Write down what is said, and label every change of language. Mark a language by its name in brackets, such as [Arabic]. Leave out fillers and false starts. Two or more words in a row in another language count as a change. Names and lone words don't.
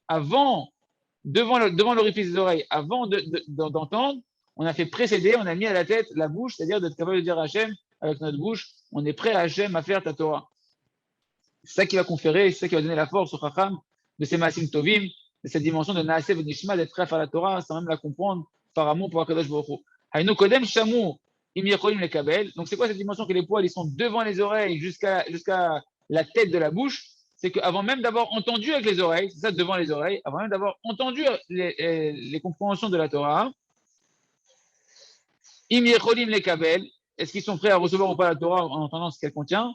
[French] devant l'orifice des oreilles, avant d'entendre, on a fait précéder, on a mis à la tête la bouche, c'est-à-dire d'être capable de dire à Hachem, avec notre bouche, on est prêt à Hachem à faire ta Torah. C'est ça qui va conférer, c'est ça qui va donner la force au Chacham de ces [Hebrew] מעשים טובים, [French] de cette dimension de [Hebrew] נעשה ונשמע, [French] d'être prêt à faire la Torah sans même la comprendre par amour pour [Hebrew] הקדוש ברוך הוא. היינו קודם שמעו אם יכולים לקבל. [French] Donc c'est quoi cette dimension que les poils ils sont devant les oreilles jusqu'à la tête de la bouche? C'est qu'avant même d'avoir entendu avec les oreilles, c'est ça devant les oreilles, avant même d'avoir entendu les compréhensions de la Torah, [Hebrew] אם יכולים לקבל, [French] est-ce qu'ils sont prêts à recevoir ou pas la Torah en entendant ce qu'elle contient?